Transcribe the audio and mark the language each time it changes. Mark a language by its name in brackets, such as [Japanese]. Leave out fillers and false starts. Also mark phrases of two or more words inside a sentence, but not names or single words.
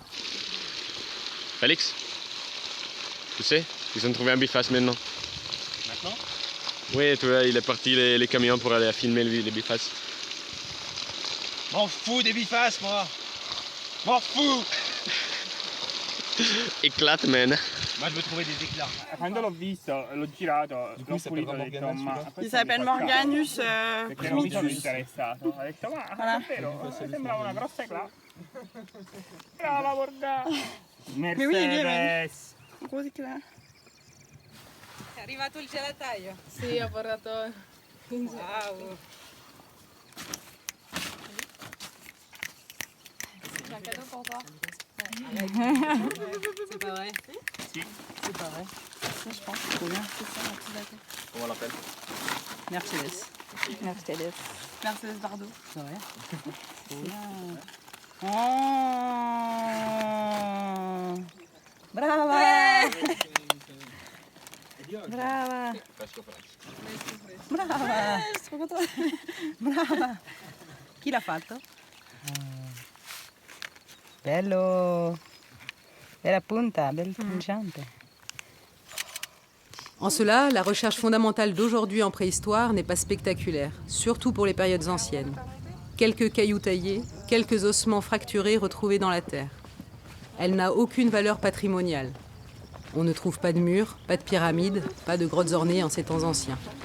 [French] Félix, tu sais, ils ont trouvé un biface maintenant. Maintenant? Oui, tu vois, il est parti les camions pour aller filmer les bifaces. M'en fous des bifaces, moi. M'en fous. Éclate, man. Ma je veux trouver des éclats. [Italian] Quando l'ho visto, l'ho girato, l'ho pulito, ho detto ma... [French] Il s'appelle Morganus [Italian] Perché non mi sono primitus. interessato. Ho detto ma [French] Voilà. [Italian] davvero, sembrava una grossa eclat. Brava, guarda! [French] Mais oui, il est Mercedes! Gros éclat. [Italian] È arrivato il gelataio. Sì, ho portato... Wow. [French] J'ai un cadeau pour toi. C'est pas vrai? Si. C'est pas vrai. Ça, je pense, c'est trop bien. C'est ça, un petit latte. Comment on l'appelle? Mercedes. Mercedes. Mercedes Bardot. C'est vrai. Trop bien. [Italian] Oh. Brava! Brava! Brava! Sono contenta. Brava! Chi l'ha fatto? Bello! Bella punta, bel trinciante. [French] En cela, la recherche fondamentale d'aujourd'hui en préhistoire n'est pas spectaculaire, surtout pour les périodes anciennes. Quelques cailloux taillés, quelques ossements fracturés retrouvés dans la terre. Elle n'a aucune valeur patrimoniale. On ne trouve pas de murs, pas de pyramides, pas de grottes ornées en ces temps anciens.